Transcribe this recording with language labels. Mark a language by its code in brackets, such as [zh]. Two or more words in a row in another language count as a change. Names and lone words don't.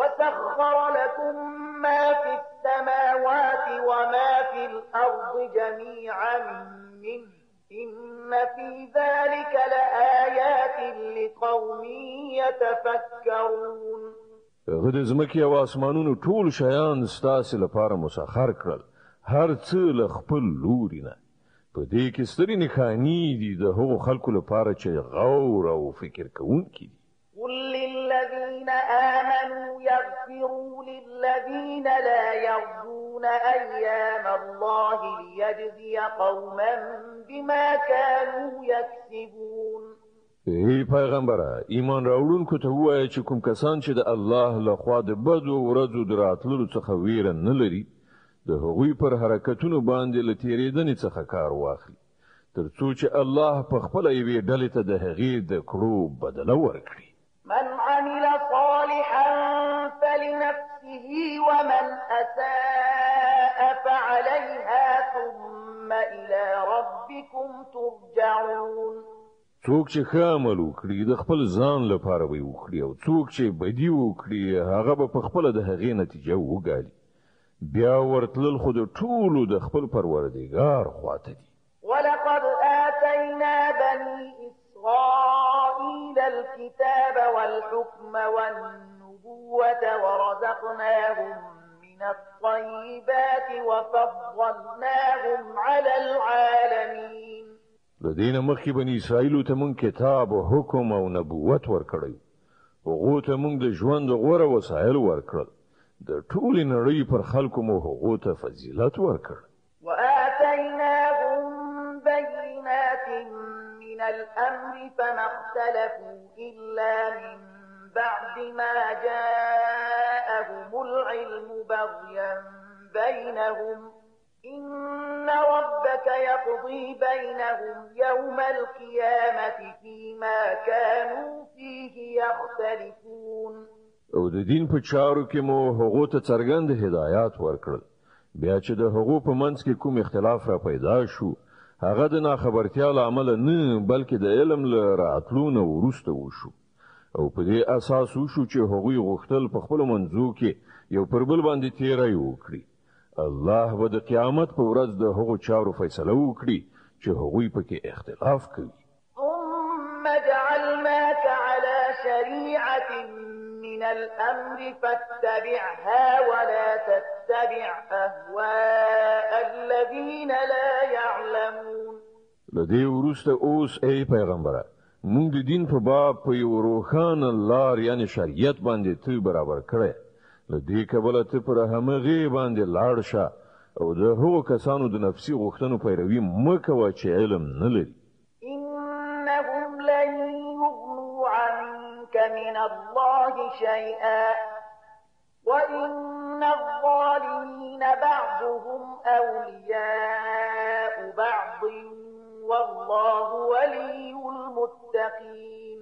[ar] وسخر لكم ما في الأرض جميعا منه إن في ذلك لآيات لقوم يتفكرون. [ps] هغه د ځمکې او اسمانونو ټول شیان ستاسې لپاره مسخر کړل، هر څه له خپل لوري نه. په دې کې سترې نښانې دي د هغو خلکو لپاره چې غور او فکر کوونکي دي. [ar] قل للذين آمنوا يغفروا للذين لا يرجون أيام الله ليجزي قوما بما كانوا يكسبون. [ps] ای پیغمبره، ایمان راوړونکو ته ووایه چې کوم کسان چې د الله له خوا د بدو ورځو د راتللو څخه ویره نه لري، د هغوی پر حرکتونو باندې له تېرېدنې څخه کار واخلي، تر څو چې الله په خپله یوې ډلې ته د هغې د کړو بدله ورکړي. [ar] من عمل صالحا فلنفسه ومن أساء فعليها ثم إلى ربكم ترجعون. [ps] څوک چې ښه عمل وکړي د خپل ځان لپاره به وکړي، او څوک چې بدي وکړي هغه به په خپله د هغې نتیجه وګالي. بیا ورتلل خو د ټولو د خپل پروردګار خواته دي. [ar] ولقد آتينا بني إسرائيل الكتاب والحكم والنبوة ورزقناهم من الطيبات وفضلناهم على العالمين. [ps] لدينا مخي بني إسرائيل تمن كتاب وحكم او نبوت ورکړی، هغو ته موږ د ژوند غوره وسایل ورکړل، د ټولې نړۍ پر خلکو مو هغو ته فضیلت ورکړ. [ar] وآتيناهم بينات من الأمر فما اختلفوا إلا من بعد ما جاءهم العلم بغيا بينهم إن ربك يقضي بينهم يوم القيامة فيما كانوا فيه يختلفون. [ps] او د دین په چارو کې مو هغو ته څرګند هدایات ورکړل، بیا چې د هغو په منځ کې کوم اختلاف را پیدا شو، هغه د ناخبرتیا له امله نه بلکې د علم له راتلو نه وروسته وشو، او په دې اساس وشو چې هغوی غوښتل په خپلو منځو کې یو پر بل باندې تیری وکړي. الله به د قیامت په ورځ د هغو چارو فیصله وکړي چې هغوی پکې اختلاف کوي. [ar] ثم جعلناك على شريعة من الأمر فاتبعها ولا تتبع أهواء الذين لا يعلمون. [ps] لدې وروسته اوس ای پیغمبره، موږ د دین په باب په یو روښانه لار یعنی شریعت باندې ته برابر کړی، لدې کبله ته پر همغې باندې لاړ شه او د هغو کسانو د نفسي غوښتنو پیروي مه کوه چې علم نه لري. [ar] إنهم لن يغنوا عنك من الله شيئا وإن الظالمين بعضهم أولياء بعض والله ولي المتقين.